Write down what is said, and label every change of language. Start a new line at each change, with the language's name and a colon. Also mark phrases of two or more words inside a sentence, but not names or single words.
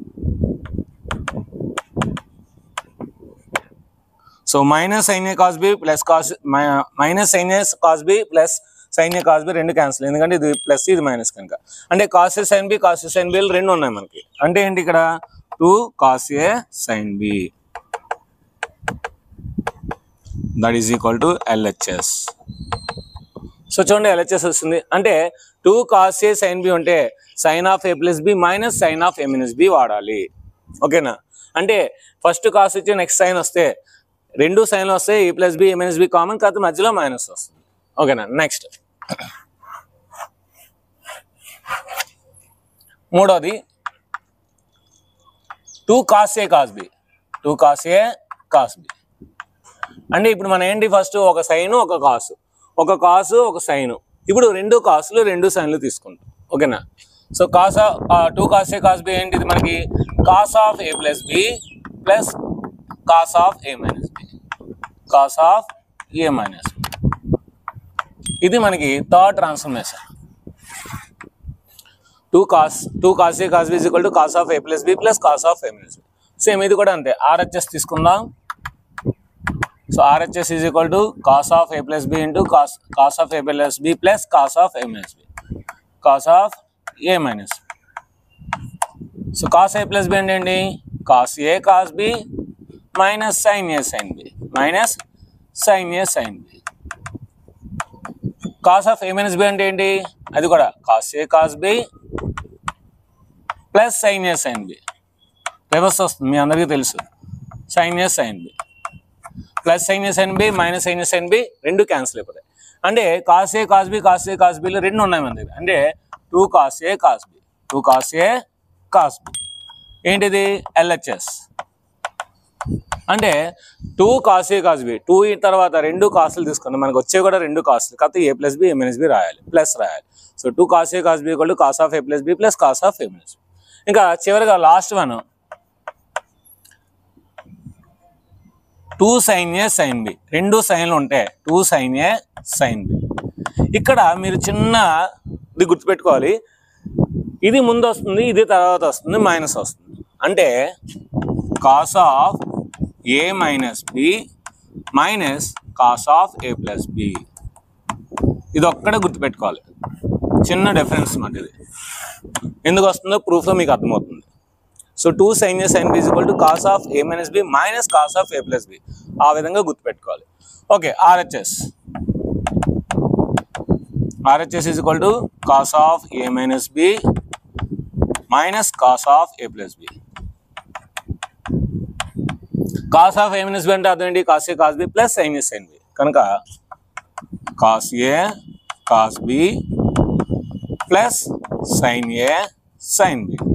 English: so minus sin A cos B plus minus sin A cos B ప్లస్ sin A cos B
Telugu: రెండు క్యాన్సిల్, ఎందుకంటే ఇది ప్లస్ ఇది మైనస్ కనుక. అంటే
English: cos A sin B
Telugu: రెండు ఉన్నాయి మనకి. అంటే ఏంటి?
English: ఇక్కడ 2 cos A sin B that is equal to LHS.
Telugu: సో చూడండి, LHS వస్తుంది. అంటే
English: 2 cos A sin B
Telugu: ఉంటే
English: sin of A plus B మైనస్ sin of A minus B
Telugu: వాడాలి. ఓకేనా? అంటే
English: first cos
Telugu: వచ్చి
English: next sine
Telugu: వస్తే రెండు సైన్లు వస్తాయి,
English: A plus B A minus B
Telugu: కామన్, కాదు మధ్యలో మైనస్ వస్తుంది. ఓకేనా? నెక్స్ట్ మూడోది
English: 2 cos A cos B, 2 cos A cos B.
Telugu: అంటే ఇప్పుడు మనం ఏంటి? ఫస్ట్ ఒక సైన్ ఒక కాసు, ఒక కాసు ఒక సైన్. ఇప్పుడు రెండు కాసులు రెండు సైన్లు తీసుకుంటాం. ఓకేనా?
English: so cos of 2 cos A cos B
Telugu: ఏంటిది మనకి
English: cos of A plus B plus cos of A minus B, cos of A minus B.
Telugu: ఇది మనకి
English: third transformation. 2 cos A cos B is equal to cos of A plus B plus cos of A minus B. same
Telugu: కూడా అంతే. RHS తీసుకుందాం.
English: సో RHS is equal to cos of A plus B into cos of A plus B plus cos of A minus B, cos of A minus B. సో cos A plus B
Telugu: ఏంటండి
English: cos A cos B minus sin A sin B minus sin A sin B. cos of A minus B
Telugu: అంటే ఏంటి అది కూడా
English: cos A cos B ప్లస్ sin A sin B.
Telugu: రివర్స్ వస్తుంది మీ అందరికీ తెలుసు.
English: sin A sin B ప్లస్ sin A sin B మైనస్ sin A sin B
Telugu: రెండు క్యాన్సిల్ అయిపోతాయి.
English: అంటే cos A cos B cos A cos Bలు
Telugu: రెండు ఉన్నాయి మన దగ్గర.
English: అంటే 2 cos A cos B 2 cos A cos B
Telugu: ఏంటిది
English: LHS. అంటే 2 cos A cos B
Telugu: 2 తర్వాత రెండు కాసులు తీసుకున్నాం. మనకు వచ్చే కూడా రెండు కాసులు కాకపోతే A ప్లస్ B A మైనస్ B రాయాలి, ప్లస్ రాయాలి.
English: సో 2 cos A cos B equal to cos of A plus B plus cos of A minus B.
Telugu: ఇంకా చివరిగా
English: last one 2 sin A sin B.
Telugu: రెండు సైన్లు ఉంటాయి
English: 2 sin A sin B.
Telugu: ఇక్కడ మీరు చిన్నది గుర్తుపెట్టుకోవాలి. ఇది ముందు వస్తుంది, ఇది తర్వాత వస్తుంది, మైనస్ వస్తుంది. అంటే
English: cos of A minus B minus cos of A plus B.
Telugu: ఇది ఒక్కడే గుర్తుపెట్టుకోవాలి.
English: small difference
Telugu: మాట ఇది. ఎందుకు వస్తుందో ప్రూఫ్లో మీకు అర్థమవుతుంది.
English: సో 2 sin A sin B is equal to cos of A minus B minus cos of A plus B.
Telugu: ఆ విధంగా గుర్తుపెట్టుకోవాలి.
English: ఓకే, RHS is equal to cos of A minus B minus cos of A plus B. cos of A minus B
Telugu: అంటే అర్థం ఏంటి
English: cos A cos B plus sin A sin B.
Telugu: కనుక
English: cos A cos B plus sin A sin B.